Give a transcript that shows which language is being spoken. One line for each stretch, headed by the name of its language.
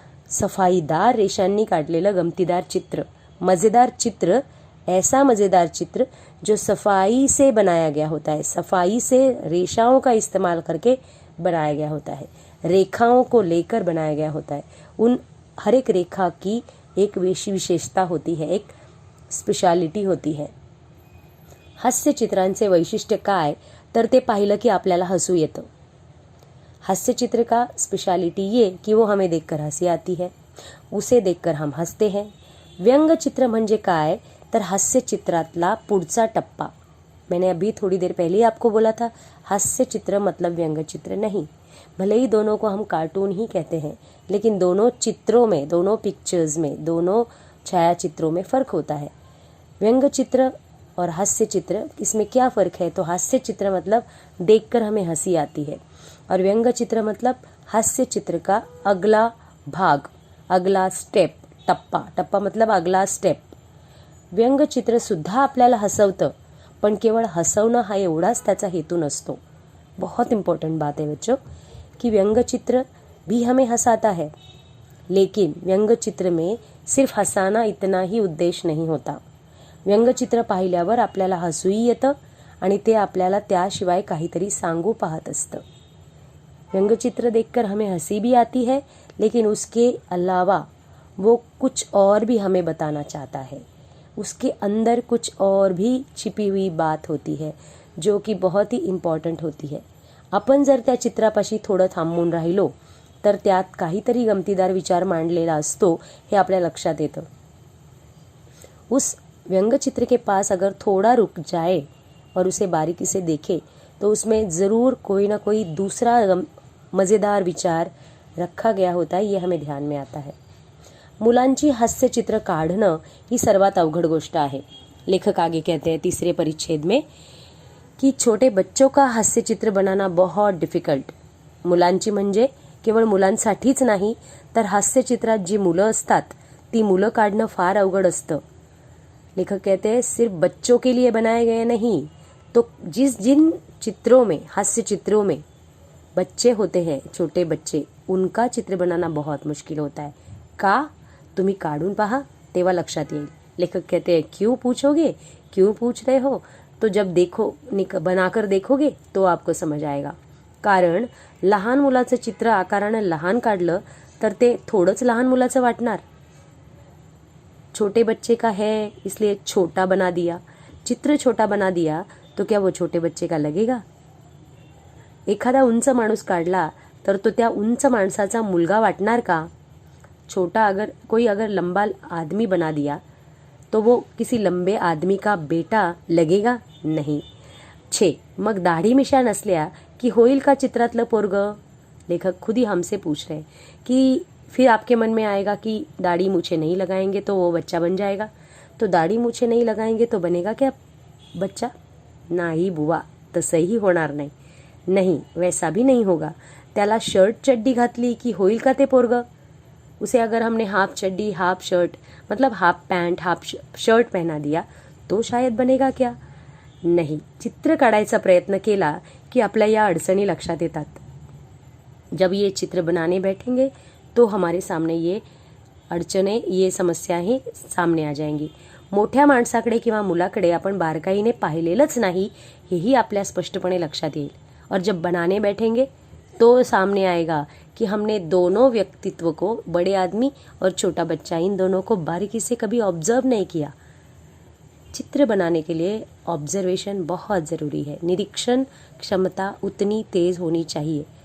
Marathi: सफाईदार रेषांनी काढलेलं गमतीदार चित्र,
Hindi: मज़ेदार चित्र, ऐसा मज़ेदार चित्र जो सफाई से बनाया गया होता है, सफाई से रेशाओं का इस्तेमाल करके बनाया गया होता है, रेखाओं को लेकर बनाया गया होता है। उन हर एक रेखा की एक विशेषता होती है, एक स्पेशालिटी होती है।
Marathi: हास्य चित्रांचे वैशिष्ट्य काय तर ते पाहिलं की आपल्याला हसू येतं।
Hindi: हास्य चित्र का स्पेशालिटी ये कि वो हमें देखकर हंसी आती है, उसे देखकर हम हंसते हैं।
Marathi: व्यंग चित्र म्हणजे काय तर हास्य चित्रातला पुढचा टप्पा।
Hindi: मैंने अभी थोड़ी देर पहले ही आपको बोला था हास्य चित्र मतलब व्यंग चित्र नहीं। भले ही दोनों को हम कार्टून ही कहते हैं लेकिन दोनों चित्रों में, दोनों पिक्चर्स में, दोनों छायाचित्रों में फ़र्क होता है। व्यंग चित्र और हास्य चित्र, इसमें क्या फ़र्क है? तो हास्य चित्र मतलब देखकर हमें हंसी आती है और व्यंग चित्र मतलब हास्य चित्र का अगला भाग, अगला स्टेप, टप्पा मतलब अगला स्टेप।
Marathi: व्यंगचित्र सुद्धा आपल्याला हसवतं, पण केवळ हसवणं हा एवढाच त्याचा हेतू नसतो।
Hindi: बहुत इम्पोर्टेंट बात है बच्चों कि व्यंगचित्र भी हमें हंसाता है, लेकिन व्यंगचित्र में सिर्फ हसाना इतना ही उद्देश्य नहीं होता।
Marathi: व्यंगचित्र पाहिल्यावर आपल्याला हसूही येतं आणि ते आपल्याला त्याशिवाय काहीतरी सांगू पाहत असतं।
Hindi: व्यंगचित्र देखकर हमें हंसी भी आती है लेकिन उसके अलावा वो कुछ और भी हमें बताना चाहता है, उसके अंदर कुछ और भी छिपी हुई बात होती है जो कि बहुत ही इम्पॉर्टंट होती है।
Marathi: आपण जर त्या चित्रापाशी थोडं थांबून राहिलो तर त्यात काहीतरी गमतीदार विचार मांडलेला असतो हे आपल्या लक्षात येतं।
Hindi: उस व्यंगचित्र के पास अगर थोड़ा रुक जाए और उसे बारीकी से देखे तो उसमें ज़रूर कोई ना कोई दूसरा मज़ेदार विचार रखा गया होता है, ये हमें ध्यान में आता है।
Marathi: मुलांची हास्य चित्र काढणं ही सर्वात अवघड गोष्ट आहे।
Hindi: लेखक आगे कहते हैं तीसरे परिच्छेद में कि छोटे बच्चों का हास्य चित्र बनाना बहुत डिफिकल्ट।
Marathi: मुलांची म्हणजे केवळ मुलांसाठीच नाही तर हास्य चित्रात जी मुलं असतात ती मुलं काढणं फार अवघड असतं।
Hindi: लेखक कहते हैं सिर्फ बच्चों के लिए बनाए गए नहीं, तो जिन चित्रों में, हास्य चित्रों में बच्चे होते हैं, छोटे बच्चे, उनका चित्र बनाना बहुत मुश्किल होता है।
Marathi: का? तुम्ही काढून पहा तेव्हा लक्षात येईल।
Hindi: लेखक कहते हैं क्यों पूछोगे, क्यों पूछ रहे हो? तो जब बनाकर देखोगे तो आपको समज आएगा.
Marathi: कारण लहान मुलाचं चित्र आकारानं लहान काढलं तर ते थोडंच लहान मुलाचं वाटणार.
Hindi: छोटे बच्चे का है इसलिए छोटा बना दिया, चित्र छोटा बना दिया, तो क्या वो छोटे बच्चे का लगेगा?
Marathi: एखादा उंच माणूस काढला तर तो त्या उंच माणसाचा मुलगा वाटणार का?
Hindi: कोई अगर लंबा आदमी बना दिया तो वो किसी लंबे आदमी का बेटा लगेगा? नहीं.
Marathi: 6. मग दाढी मिशा नसल्या की होईल का चित्रातलं पोरगं?
Hindi: लेखक खुद ही हमसे पूछ रहे कि फिर आपके मन में आएगा कि दाढ़ी मूछे नहीं लगाएंगे तो वो बच्चा बन जाएगा. तो दाढ़ी मूछे नहीं लगाएंगे तो बनेगा क्या बच्चा?
Marathi: नाही बुवा, तसंही होणार नाही.
Hindi: नहीं, वैसा भी नहीं होगा.
Marathi: त्याला शर्ट चड्डी घातली की होईल का ते पोरगं?
Hindi: उसे अगर हमने हाफ चड्डी, हाफ शर्ट, मतलब हाफ पैंट, हाफ शर्ट पहना दिया तो शायद बनेगा क्या? नहीं.
Marathi: चित्र काढायचा प्रयत्न केला की आपल्या या अडचणी लक्षात येतात.
Hindi: जब ये चित्र बनाने बैठेंगे तो हमारे सामने ये अडचणे, ये समस्याही सामने आ जाएंगी.
Marathi: मोठ्या माणसाकडे किंवा मुलाकडे आपण बारकाईने पाहिलेलंच नाही हेही आपल्या स्पष्टपणे लक्षात येईल.
Hindi: और जब बनाने बैठेंगे तो सामने आएगा कि हमने दोनों व्यक्तित्व को, बड़े आदमी और छोटा बच्चा, इन दोनों को बारीकी से कभी ऑब्जर्व नहीं किया. चित्र बनाने के लिए ऑब्जर्वेशन बहुत ज़रूरी है. निरीक्षण क्षमता उतनी तेज़ होनी चाहिए.